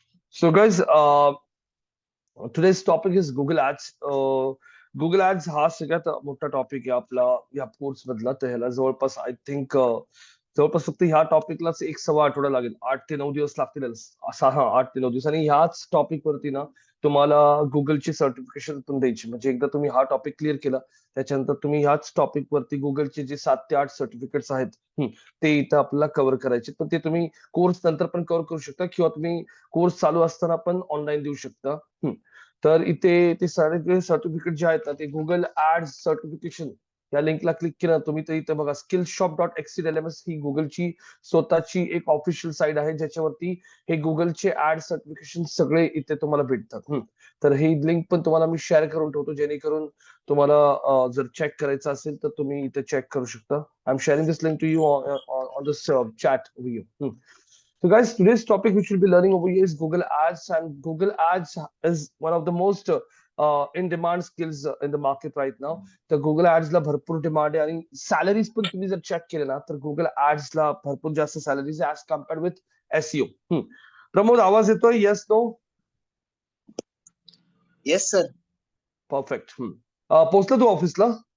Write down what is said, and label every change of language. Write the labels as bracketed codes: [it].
[en] So, guys, today's topic is Google Ads. [mr] Google Ads हा सगळ्यात मोठा टॉपिक आहे आपला या कोर्स मधला. तर ह्याला जवळपास [en] I think [mr] जवळपास फक्त ह्या टॉपिकलाच एक सव्वा आठवडा लागेल. 8 ते 9 दिवस लागतील असा. हा, 8 ते 9 दिवस. आणि ह्याच टॉपिक वरती ना तुम्हाला गुगलची सर्टिफिकेशन पण द्यायची. म्हणजे एकदा तुम्ही हा टॉपिक क्लिअर केला, त्याच्यानंतर तुम्ही ह्याच टॉपिक वरती गुगलचे जे 7 ते 8 सर्टिफिकेट्स आहेत, ते इथं आपल्याला कव्हर करायचे. पण ते तुम्ही कोर्स नंतर पण कव्हर करू शकता किंवा तुम्ही कोर्स चालू असताना पण ऑनलाईन देऊ शकता. तर इथे ते सगळे सर्टिफिकेट जे आहेत ना, ते गुगल ऍड्स सर्टिफिकेशन या लिंकला क्लिक केलं ना तुम्ही, तर इथे बघा skillshop.xclms ही गुगलची स्वतःची एक ऑफिशियल साईट आहे, ज्याच्यावरती हे गुगलचे ऍड सर्टिफिकेशन सगळे इथे तुम्हाला भेटतात. तर ही लिंक पण तुम्हाला मी शेअर करून ठेवतो, जेणेकरून तुम्हाला जर चेक करायचं असेल तर तुम्ही इथे चेक करू शकता. [en] I am sharing this link to you on this chat video. So, guys, today's topic which we'll be learning over here is Google Ads, and Google Ads is one of the most in-demand skills in the market right now. [mr] तर Google ऍड्सला भरपूर demand आहे आणि salaries पण तुम्ही जर check केले ना, तर गुगल ऍड्सला भरपूर जास्त सॅलरीज आहे [en] As compared with SEO. [mr] Pramod, आवाज येतोय? [en] Yes, no? Yes sir. [mr] Perfect. पोहोचला तू ऑफिसला?